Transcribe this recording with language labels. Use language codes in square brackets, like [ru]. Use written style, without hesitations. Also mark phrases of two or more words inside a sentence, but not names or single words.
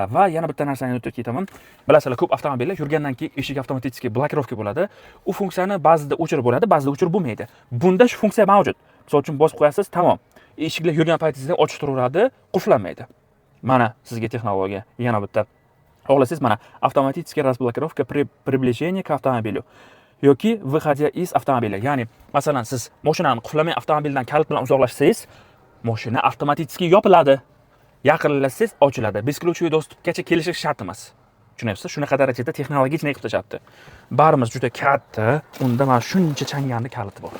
[uz] Va yana bitta narsani unutib ketaman. Bilasizlar, ko'p avtomobillar yurgandan keyin eshik avtomatik blokirovka bo'ladi. U funksiyani ba'zida o'chirib bo'ladi, ba'zida o'chirib bo'lmaydi. Bunda shu funksiya mavjud. Misol uchun bosib qo'yasiz, tamom. Eshiklar yurgan paytingizda ochib turaveradi, qulflanmaydi. Mana sizga texnologiya. Yana bitta. Xohlasangiz mana avtomatik [ru] razблокировка при приближении к автомобилю [uz] yoki [ru] выходе из автомобиля. [uz] Ya'ni, masalan, siz mashinani qulflamay avtomobildan kalit bilan uzoqlashsangiz, mashina avtomatik yopiladi. Yaqinlashsangiz ochiladi. [ru] Бесключевой доступgacha [uz] kelishi shart emas. Tushunyapsiz? Shunaqa darajada texnologik qilib tashlabdi. Barimiz juda katta, unda mana shuncha changanli kaliti bor.